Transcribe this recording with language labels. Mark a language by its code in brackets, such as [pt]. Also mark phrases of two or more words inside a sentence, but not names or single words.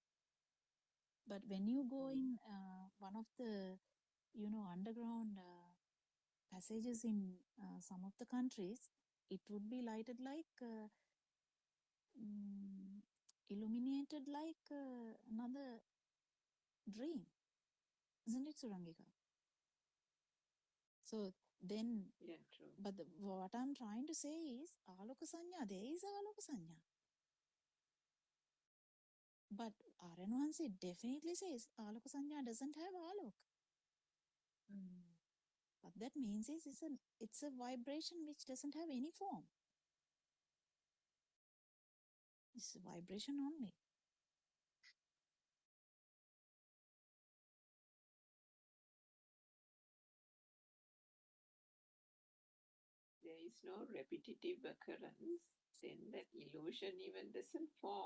[en] But when you go in one of the underground passages in some of the countries, it would be lighted like mm, illuminated like another dream, isn't it, Surangika? So then, Yeah, true. but what I'm trying to say is [pi] aloka sanya, [en] there is [pi] aloka sanya. [en] But Aryan definitely says [pi] aloka sanya [en] doesn't have alok. What that means is it's a vibration which doesn't have any form. It's a vibration only. There is no repetitive occurrence, then that illusion even doesn't form.